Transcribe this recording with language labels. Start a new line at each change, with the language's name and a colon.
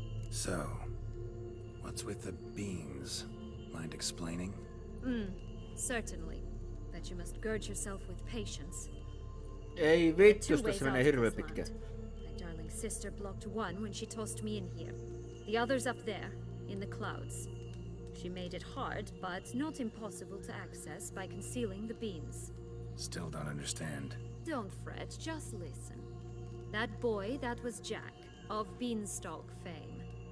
English: So, what's with the beans? Mind explaining? Certainly. But you must gird yourself with patience.
Finnish: Ei vittu, jos tässä menee hirveän pitkä.
English: My darling sister blocked one when she tossed me in here. The other's up there, in the clouds. She made it hard, but not impossible to access by concealing the beans. Still don't understand. Don't fret, just listen. That boy, that was Jack, of Beanstalk fame.